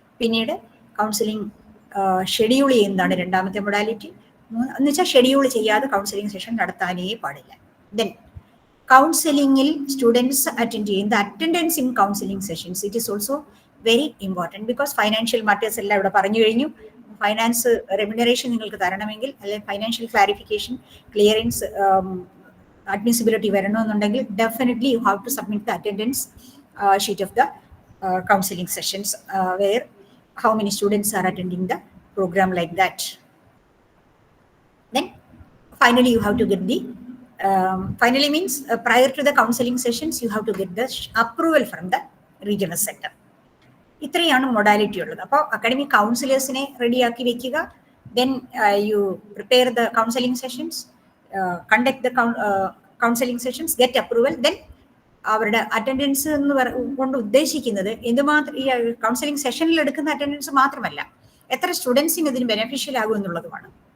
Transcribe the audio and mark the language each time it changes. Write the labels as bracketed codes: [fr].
[ml] പിന്നീട് counselling schedule ചെയ്യുന്നതാണ് രണ്ടാമത്തെ മൊഡാലിറ്റി. എന്ന് വെച്ചാൽ ഷെഡ്യൂൾ ചെയ്യാതെ കൗൺസിലിംഗ് സെഷൻ നടത്താനേ പാടില്ല. ദെൻ കൗൺസിലിംഗിൽ സ്റ്റുഡൻസ് അറ്റൻഡ് ചെയ്യുന്ന attendance in counselling sessions [en] It is also very important. [ml] Because financial matters എല്ലാം ഇവിടെ പറഞ്ഞു കഴിഞ്ഞു. ഫൈനാൻസ് റെമ്യൂണറേഷൻ നിങ്ങൾക്ക് തരണമെങ്കിൽ, അല്ലെങ്കിൽ financial clarification, clearance, admissibility വരണമെന്നുണ്ടെങ്കിൽ [en] definitely you have to submit the attendance sheet of the counseling sessions where how many students are attending the program, like that. Then finally you have to get the finally means prior to the counseling sessions you have to get the approval from the regional center. [ml] ഇത്രയാണ് modality ഉള്ളത്. അപ്പോൾ academic കൗൺസിലേഴ്സിനെ റെഡിയാക്കി വെക്കുക. [en] Then you prepare the counselling sessions, conduct the counselling sessions, get approval. [ml] Then അവരുടെ attendance എന്ന് കൊണ്ട് ഉദ്ദേശിക്കുന്നത് എന്തുമാത്രം ഈ കൗൺസിലിംഗ് സെഷനിൽ എടുക്കുന്ന അറ്റൻഡൻസ് മാത്രമല്ല, എത്ര സ്റ്റുഡൻസിന് ഇതിന് ബെനിഫിഷ്യൽ ആകും എന്നുള്ളതുമാണ്.